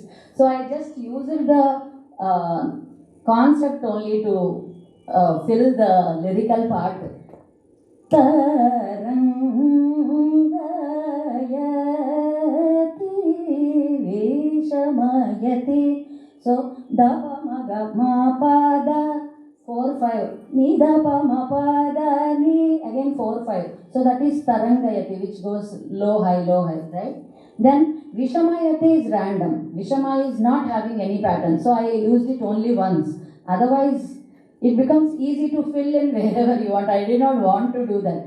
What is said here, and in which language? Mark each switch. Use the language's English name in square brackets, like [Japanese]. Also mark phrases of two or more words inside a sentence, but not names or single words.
[English] So I just used the concept only to fill the lyrical part. Vishamayati. So dapa maga ma pada 4 5 ni dapa ma pada ni, again 4 5. So that is Tarangayati, which goes low high, right? Then Vishamayati is random. Vishama is not having any pattern, so I used it only once. Otherwise it becomes easy to fill in wherever you want. I did not want to do that.